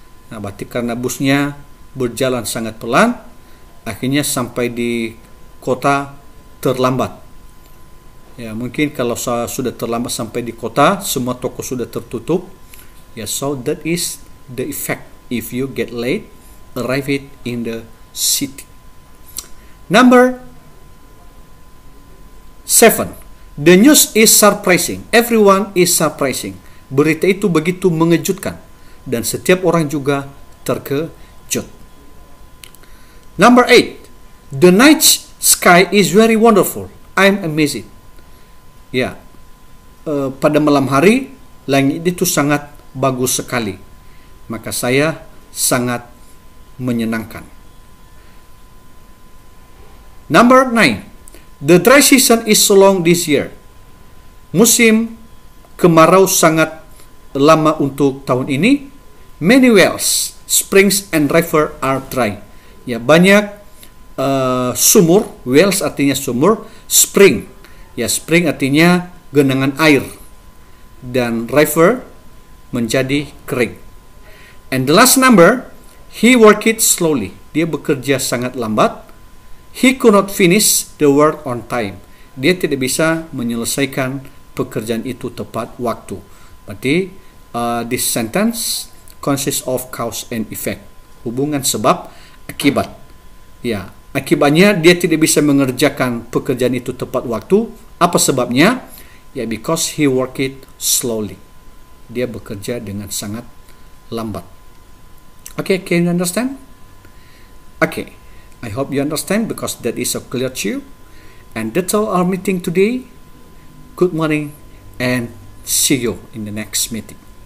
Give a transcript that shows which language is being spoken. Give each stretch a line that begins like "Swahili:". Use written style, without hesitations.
Indonesian: Nah, berarti karena busnya berjalan sangat pelan, akhirnya sampai di kota terlambat. Ya, mungkin kalau sudah terlambat sampai di kota, semua toko sudah tertutup.
English: Ya, so that is the effect if you get late, arrive it in the city. Number 7. The news is surprising. Everyone is surprising.
Indonesian: Berita itu begitu mengejutkan dan setiap orang juga terkejut.
English: Number 8. The night sky is very wonderful. I'm amazed.
Indonesian: Ya, pada malam hari langit itu sangat bagus sekali. Maka saya sangat menyenangkan.
English: Number 9. The dry season is so long this year.
Indonesian: Musim kemarau sangat lama untuk tahun ini.
English: Many wells, springs and river are dry.
Indonesian: Ya, banyak sumur, wells artinya sumur, spring. Ya, spring artinya genangan air, dan river menjadi kering.
English: And the last number, he worked it slowly.
Indonesian: Dia bekerja sangat lambat.
English: He could not finish the work on time.
Indonesian: Dia tidak bisa menyelesaikan pekerjaan itu tepat waktu.
English: Berarti this sentence consists of cause and effect.
Indonesian: Hubungan sebab akibat. Ya, akibatnya dia tidak bisa mengerjakan pekerjaan itu tepat waktu. Apa sebabnya?
English: Ya, because he worked it slowly.
Indonesian: Dia bekerja dengan sangat lambat.
English: Okay, can you understand? Okay, I hope you understand because that is so clear to you. And that's all our meeting today. Good morning and see you in the next meeting.